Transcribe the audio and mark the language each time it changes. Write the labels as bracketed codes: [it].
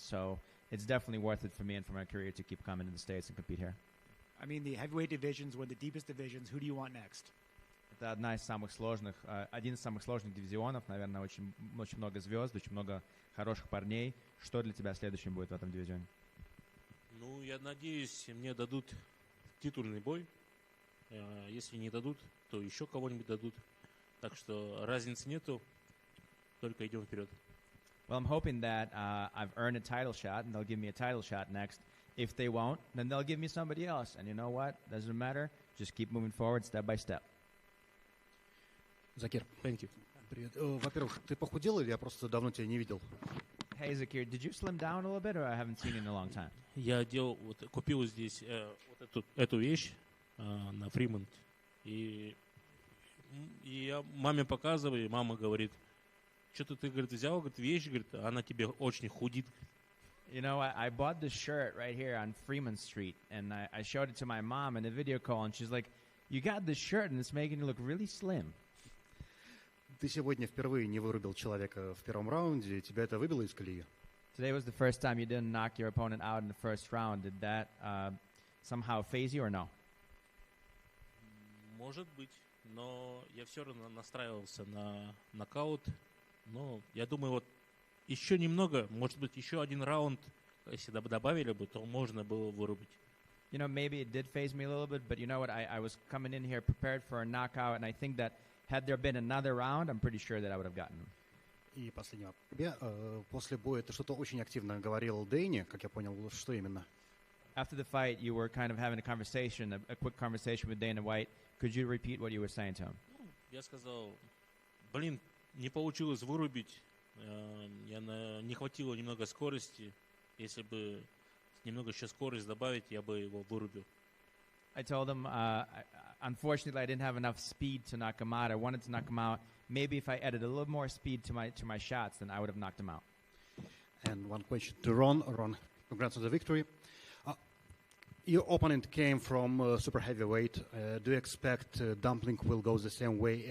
[en] So it's definitely worth it for me and for my career to keep coming to the States and compete here. I mean, the heavyweight divisions were the deepest divisions. Who do you want next? [ru] Это один из самых сложных дивизионов. Наверное, очень много звезд, очень много хороших парней. Что для тебя следующим будет в этом дивизионе? Ну, я надеюсь, мне дадут титульный бой. Если не дадут, то еще кого-нибудь дадут. Так что разницы нету. Только идем вперед. [en] Well, I'm hoping that I've earned a title shot, and they'll give me a title shot next. If they won't, then they'll give me somebody else. And you know what? Doesn't matter. Just keep moving forward step by step. [ru] Закир. [en] Thank you. [ru] Привет. Во-первых, ты похудел или я просто давно тебя не видел? [en] Hey, Zakir, did you slim down a little bit, or I haven't seen you in a long time? [ru] Я купил здесь вот эту вещь на Фримонт. И я маме показываю, и мама говорит, что-то ты, говорит, взял, говорит, вещь, говорит, она тебе очень худит. [en] You know, I bought this shirt right here on Fremont Street, and I showed it to my mom in a video call, and she's like, you got this shirt, and it's making you look really slim. [ru] Ты сегодня впервые не вырубил человека в первом раунде, и тебя это выбило из колеи? [en] Today was the first time you didn't knock your opponent out in the first round. Did that somehow phase you or no? [ru] Может быть, но я все равно настраивался на нокаут. Но я думаю, вот еще немного, может быть, еще один раунд, если добавили бы, то можно было вырубить. [en] You know, maybe it did phase me a little bit, but you know what? I was coming in here prepared for a knockout, and I think that had there been another round, I'm pretty sure that I would have gotten him. [ru] И последний вопрос. Тебе после боя ты что-то очень активно говорил Дэйне, как я понял, что именно? [en] After the fight, you were kind of having a conversation, a quick conversation with Dana White. Could you repeat what you were saying to him? [ru] Я сказал, блин, не получилось вырубить, не хватило немного скорости. Если бы немного еще скорость добавить, я бы его вырубил. [en] I told him, unfortunately, I didn't have enough speed to knock him out. I wanted to knock him out. Maybe if I added a little more speed to my shots, then I would have knocked him out. And one question to Ron. Ron, congrats on the victory. Your opponent came from super heavyweight. Do you expect Dumpling will go the same way?